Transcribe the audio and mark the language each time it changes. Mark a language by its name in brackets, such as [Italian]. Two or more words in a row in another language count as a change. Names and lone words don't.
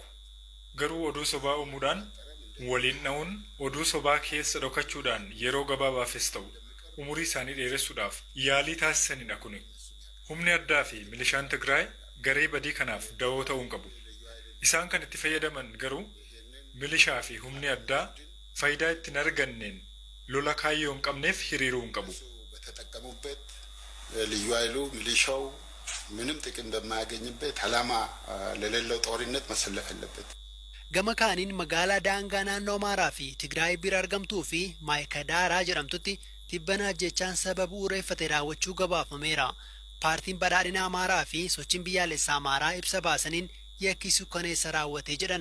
[Oromo] Garuu oduu sobaa uumuudhaan waliin dha'uun oduu sobaa keessa dhokachuudhaan yeroo gabaabaafis ta'u umurii isaanii dheeressuudhaaf yaalii taasisanidha kuni. Humni addaa fi milishaan Tigraay garee badii kanaaf da'oo ta'uu hin qabu. Isaan kan itti fayyadaman garuu milishaa fi humni addaa faayidaa itti hin arganneen lola kaayyoo hin qabneef hiriiruu hin qabu. [Amharic] በተጠቀሙበት ልዩ ኃይሉ ሚሊሻው ምንም ጥቅም በማያገኝበት ዓላማ ለሌለው ጦርነት መሰለፍ አለበት። [Oromo] Gama kaaniin magaalaa daangaa naannoo Amaaraa fi Tigraay bira argamtuu fi Maayikadaaraa jedhamtutti tibbanaa jechaan sababa ureeffate raawwachuu gabaafameera. Paartiin badhaadhina Amaaraa fi sochiin biyyaalessaa Amaaraa ibsa baasaniin yakkisu kaneessa raawwate jedhan.